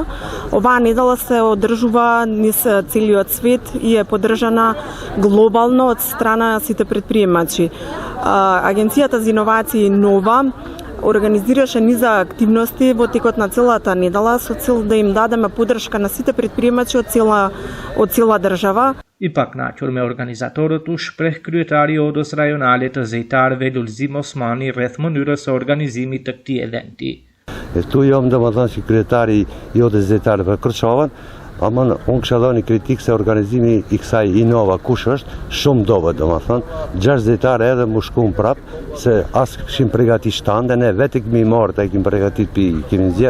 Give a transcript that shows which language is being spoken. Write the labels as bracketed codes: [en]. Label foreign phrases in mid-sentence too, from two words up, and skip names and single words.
[mk] Оваа недела се одржува низ целиот свет и е поддржана глобално од страна на сите предприемачи. Агенцијата за иновации Innova организираше низа активности во текот на целата недела со цел да им дадеме поддршка на сите предприемачи од цела држава. [sq] I paknaqur me organizatorët u shpreh kryetari i Odës Rajonale të Zejtarëve Lulzim Osmani rreth mënyrës së organizimit të këtij eventi. Tu jam domethënë si kryetari i Odës Zejtarëve Kreshovën, ama unë kisha dhënë kritikë se organizimi i kësaj Innova kush është, shumë dobët domethënë, 6 zejtarë edhe mu shkuan prap, se as kishim përgatitur shtande, ne vetë kemi marrë ta kemi përgatitur pi kemi nxjerr.